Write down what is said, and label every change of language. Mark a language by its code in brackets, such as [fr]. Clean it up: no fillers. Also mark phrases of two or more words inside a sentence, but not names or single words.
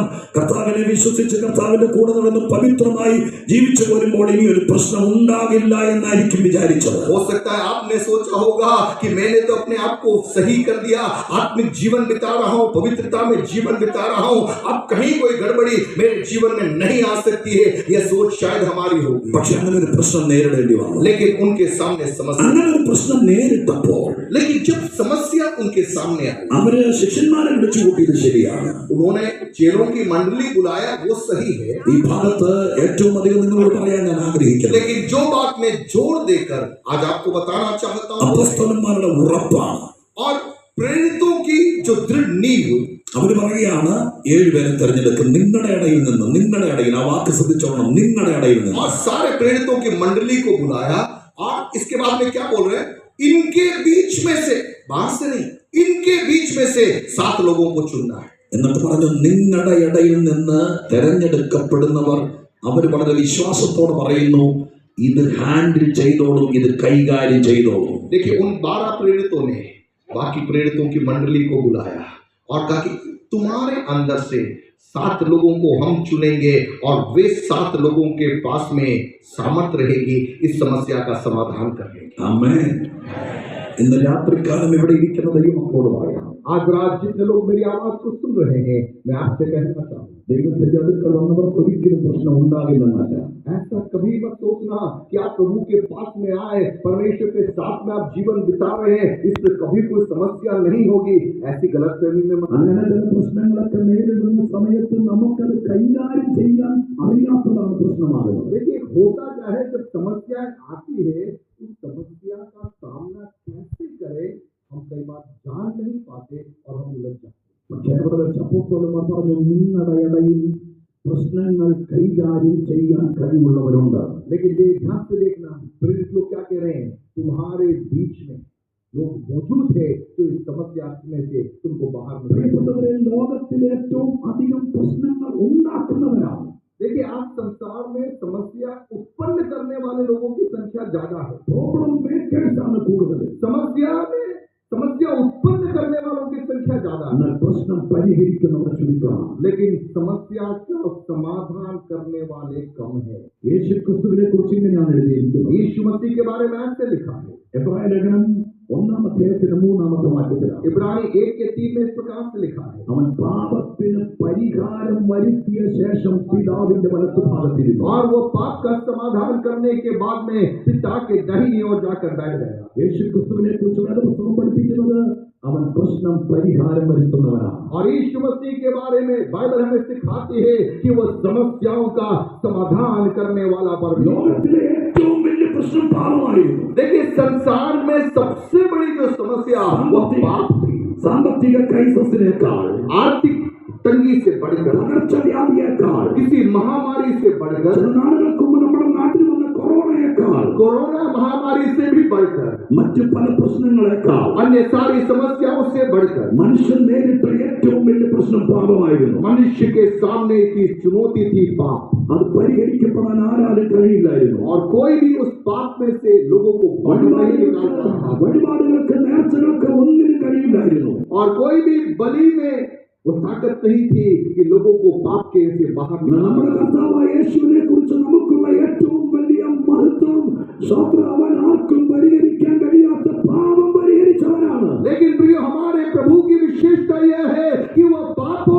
[ml] കർത്താവിനെ വിശ്വസിച്ച് കർത്താവിന്റെ കൂടെ നടന്ന് പവിത്രമായി ജീവിച്ചു പോരുമ്പോൾ ഇനി ഒരു പ്രശ്നം ഉണ്ടാകില്ല എന്നായിരിക്കും വിചാരിച്ചത്. [hi] हो सकता है आपने सोचा होगा कि मैंने तो अपने आप को सही कर दिया, आत्मिक जीवन बिता रहा हूँ, पवित्रता में जीवन बिता रहा हूँ, अब कहीं कोई गड़बड़ी मेरे जीवन में नहीं आ सकती है। यह सोच शायद हमारी होगी, [ml] പക്ഷെ അങ്ങനെ ഒരു പ്രശ്നം നേരിടേണ്ടി വന്നു. [hi] लेकिन उनके सामने समस्या, [ml] അങ്ങനെ ഒരു പ്രശ്നം നേരിട്ടപ്പോൾ [hi] लेकिन जब समस्या उनके सामने आई, [ml] അവര് ശിഷ്യന്മാരെ വിളിച്ചു കൂട്ടിയത് ശരിയാണ്. [hi] उन्होंने चेलों की मंडली बुलाया, वो सही है। [ml] ഈ ഭാഗത്ത് ഏറ്റവും അധികം നിങ്ങളോട് പറയാൻ ഞാൻ ആഗ്രഹിക്കുന്നു, [hi] लेकिन जो बात मैं जोर देकर आज आपको बताना चाहता हूँ, [ml] അപ്പോസ്തലന്മാരുടെ ഉറപ്പാണ്. [hi] और प्रेरितों की जो दृढ़ नींव, [ml] അവര് പറയുകയാണ് 7 പേരെ തെരഞ്ഞെടുക്കും നിങ്ങളുടെ ഇടയിൽ നിന്ന്. നിങ്ങളുടെ ഇടയിൽ, ആ വാക്ക് ശ്രദ്ധിച്ചോളണം, നിങ്ങളുടെ ഇടയിൽ നിന്ന്. [hi] और सारे प्रेरितों की मंडली को बुलाया, और इसके बाद में क्या बोल रहे हैं, इनके बीच में से, बाहर से नहीं, इनके बीच में से 7 लोगों को चुनना है। [ml] എന്നിട്ട് പറഞ്ഞു, നിങ്ങളുടെ ഇടയിൽ നിന്ന് തെരഞ്ഞെടുക്കപ്പെടുന്നവർ, അവർ വളരെ വിശ്വാസത്തോടെ പറയുന്നു, ഇത് ഹാൻഡിൽ ചെയ്തോളും, ഇത് കൈകാര്യം ചെയ്തോളും. [hi] देखिए, उन 12 प्रेरितों ने बाकी प्रेरितों की मंडली को बुलाया और कहा कि तुम्हारे अंदर से 7 लोगों को हम चुनेंगे, और वे 7 लोगों के पास में सामर्थ्य रहेगी इस समस्या का समाधान करने की। [ml] ആമേൻ. ഇന്ന് രാത്രികാലം ഇവിടെ ഇരിക്കുന്ന ദൈവമക്കളോട് പറയാം, [hi] आज रात जितने लोग मेरी आवाज को सुन रहे हैं, मैं आपसे कहना चाहूँ, [ml] ദൈവത്തിന്റെ അടുക്കൽ വന്നവർക്ക് ഒരിക്കലും പ്രശ്നം ഉണ്ടാകില്ലെന്നല്ല. [hi] ऐसा कभी मत सोचना कि आप प्रभु के पास में आए, परमेश्वर के साथ में आप जीवन बिता रहे हैं, इसमें कभी कोई समस्या नहीं होगी। ऐसी गलतफहमी में मत। [ml] അങ്ങനെ ചില പ്രശ്നങ്ങളൊക്കെ നേരിടുന്ന സമയത്ത് നമുക്കത് കൈകാര്യം ചെയ്യാൻ അറിയാത്തതാണ് പ്രശ്നമാകുന്നത്. [hi] देखिए, होता क्या है, जब समस्या आती है, उस समस्या का सामना कैसे करें हम कई बार जान नहीं पाते और हम उलझ जाते हैं। [ml] പക്ഷേ അവിടെ വെച്ച് അപ്പോസ്തലന്മാർ പറഞ്ഞു, നിങ്ങളുടെ ഇടയിൽ പ്രശ്നങ്ങൾ കൈകാര്യം ചെയ്യാൻ കഴിവുള്ളവരുണ്ട്. [hi] लेकिन ध्यान से देखना, प्रेरित लोग क्या कह रहे हैं, तुम्हारे बीच में लोग मौजूद है तो इस समस्या में से तुमको बाहर [ml] പ്രിയപ്പെട്ടവരെ, ലോകത്തിൽ ഏറ്റവും അധികം പ്രശ്നങ്ങൾ ഉണ്ടാക്കുന്നവരാണ്. [hi] देखिए, आज संसार में समस्या उत्पन्न करने वाले लोगों की संख्या ज्यादा है। [en] problem makers [ml] ആണ് കൂടുതൽ. [hi] समस्या उत्पन्न करने वालों की संख्या ज्यादा है, [ml] എന്നാൽ പ്രശ്നം പരിഹരിക്കുന്നവർ ചുരുക്കമാണ്. [hi] लेकिन समस्या का समाधान करने वाले कम है। [ml] യേശു ക്രിസ്തുവിനെ കുറിച്ച് ഇങ്ങനെയാണ് എഴുതിയിരിക്കുന്നത്. [hi] यीशु मसीह के बारे में ऐसे लिखा है, [ml] എബ്രായ ലേഖനം 1-ാം അധ്യായത്തിന് 3-ാമത്തെ വാക്യത്തിലാണ്. [hi] इब्रानी 1:3 में इस प्रकार से लिखा है, [ml] അവൻ പാപത്തിന് പരിഹാരം വരുത്തിയ ശേഷം പിതാവിന്റെ വലത്തുഭാഗത്തിരുന്നു. [hi] और वो पाप का समाधान करने के बाद में पिता के दाहिनी ओर जाकर बैठ गया। [ml] യേശു ക്രിസ്തുവിനെ കുറിച്ച് വേദപുസ്തകം പഠിപ്പിക്കുന്നത് അവൻ പ്രശ്നം പരിഹാരം വരുത്തുന്നവനാണ്. [hi] और यीशु मसीह के बारे में बाइबल हमें सिखाती है कि वो समस्याओं का समाधान करने वाला परमेश्वर। [ml] ലോകത്തിലെ ഏറ്റവും വലിയ പ്രശ്നം പാപമായിരുന്നു. [hi] देखिए, संसार में सबसे बड़ी जो समस्या वो पाप थी। [ml] സാമ്പത്തിക ക്രൈസിസിനേക്കാൾ, [hi] आर्थिक तंगी से बढ़कर, [ml] പകർച്ചവ്യാധിയേക്കാൾ, [hi] किसी महामारी से बढ़कर, [ml] ചില നാളുകൾക്ക് മുമ്പ് നമ്മുടെ നാട്ടിൽ വന്ന കൊറോണയേക്കാൾ, [hi] कोरोना महामारी से भी बढ़कर, [ml] മറ്റു പല പ്രശ്നങ്ങളെക്കാൾ, [hi] अन्य सारी समस्याओं से बढ़कर [ml] മനുഷ്യൻ നേരിട്ട ഏറ്റവും വലിയ പ്രശ്നം പാപമായിരുന്നു. [hi] मनुष्य के सामने की चुनौती थी पाप, [ml] അത് പരിഹരിക്കപ്പെടാൻ ആരാലും കഴിയില്ലായിരുന്നു. [hi] और कोई भी उस पाप में से लोगों को बाहर नहीं निकाल सकता, [ml] വഴിപാടുകൾക്ക് നേർച്ചകൾക്ക് ഒന്നിനും കഴിയില്ലായിരുന്നു. [hi] और कोई भी बलि में वो ताकत नहीं थी कि लोगों को पाप के से बाहर [ml] നമ്മുടെ കർത്താവായ യേശുവിനെ കുറിച്ച് നമുക്കുള്ള ഏറ്റവും വലിയ മഹത്വം, അവൻ ആർക്കും പരിഹരിക്കാൻ കഴിയാത്ത പാപം പരിഹരിച്ചവനാണ്. [hi] लेकिन प्रिय, हमारे प्रभु की विशेषता यह है कि वो